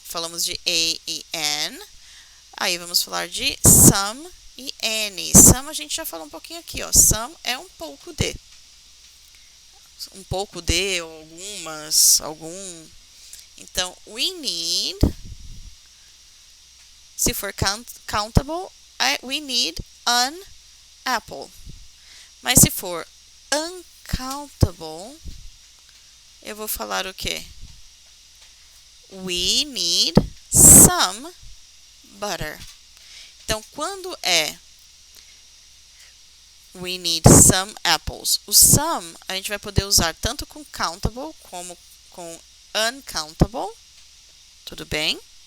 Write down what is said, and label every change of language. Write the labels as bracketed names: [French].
[Portuguese] Falamos de A e N. Aí, vamos falar de some e any. Some a gente já falou um pouquinho aqui, ó. Some é um pouco de. Um pouco de, ou algumas, algum. Então, [English] we need. [Portuguese] Se for [English] countable, we need an apple. [Portuguese] Mas se for uncountable, eu vou falar o quê? [English] We need some butter. [Portuguese] Então, quando é [English] we need some apples, [Portuguese] o some a gente vai poder usar tanto com countable como com uncountable. Tudo bem?